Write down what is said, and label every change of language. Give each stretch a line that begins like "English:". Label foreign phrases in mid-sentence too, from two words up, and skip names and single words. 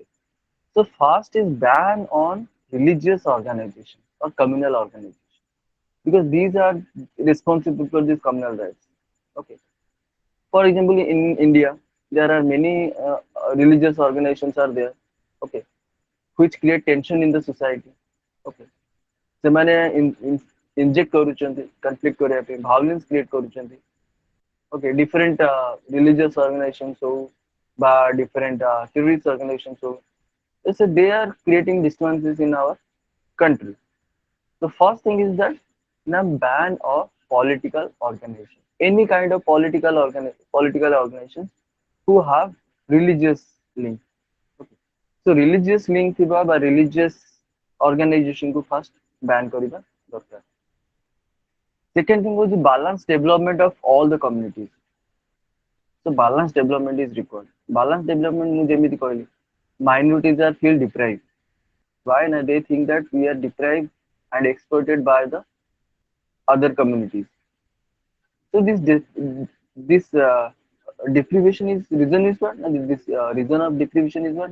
English: So first is ban on religious organization or communal organization, because these are responsible for these communal rights. Okay. For example, in India, there are many religious organizations are there. Okay, which create tension in the society.
Odia: Okay, ସେମାନେ inject କରୁଛନ୍ତି conflict କରିବା ପାଇଁ,
English: violence create କରୁଛନ୍ତି. Okay, different religious organizations
Odia: ହଉ ବା
English: different terrorist organizations ହଉ, so they are creating disturbances in our country. The first thing is that na ban of political organization, any kind of political organization who have religious link. Okay. So religious link
Odia: ଥିବା ବା
English: religious organization को first ban
Odia: କରିବା ଦରକାର.
English: Second thing was the balanced development of all the communities. So balanced development is required. Balanced development
Odia: ମୁଁ ଯେମିତି କହିଲି,
English: minorities are feel deprived. Why? Na they think that we are deprived and exploited by the other communities. So this deprivation is reason is what? Na this reason of deprivation is what?